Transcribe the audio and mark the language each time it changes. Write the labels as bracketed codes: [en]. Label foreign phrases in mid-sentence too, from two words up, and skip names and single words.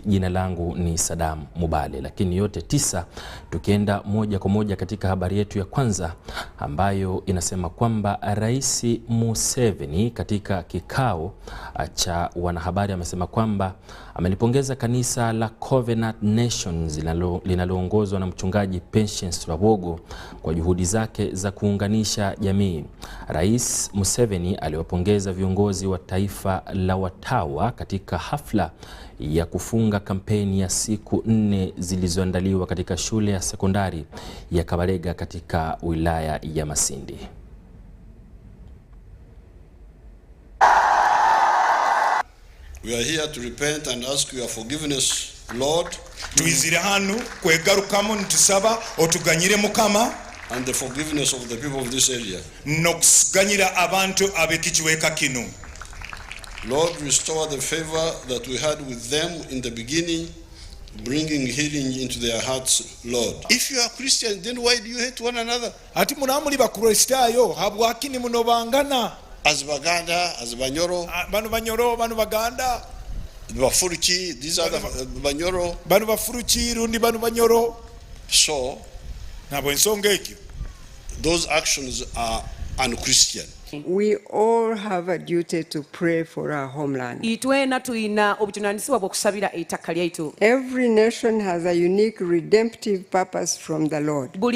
[sw] Jina langu ni Sadam Muballe, lakini yote tisa tukienda moja kwa moja katika habari yetu ya kwanza, ambayo inasema kwamba Rais Museveni katika kikao cha wanahabari amesema kwamba amelipongeza kanisa la Covenant Nations linaloongozwa na mchungaji Patience Rwabogo kwa juhudi zake za kuunganisha jamii. Rais Museveni aliwapongeza viongozi wa taifa la watawa katika hafla ya kufunga kampeni ya siku 4 zilizoandaliwa katika shule ya sekondari ya Kabarega katika wilaya ya Masindi. [en] We are here to repent and ask your forgiveness, Lord. [nyo] Tuizire hanu kwegarukamo ntusaba otuganyire Mukama [en] and the forgiveness of the people of this area. [nyo] Nokuganyira abantu abekichweka kinu. [en] Lord, restore the favor that we had with them in the beginning, bringing healing into their hearts, Lord. If you are Christian, then why do you hate one another? [nyo] Ati munamuli bakristayo habwakini munobangana. [en] As Baganda, as Banyoro, [nyo] banu Banyoro, banu Baganda, Bafuruchi, [en] these are the Banyoro, [nyo] banu Bafuruchi, rundi banu Banyoro. [en] So, those actions are unchristian. We all have a duty to pray for our homeland. Every nation has a unique redemptive purpose from the Lord.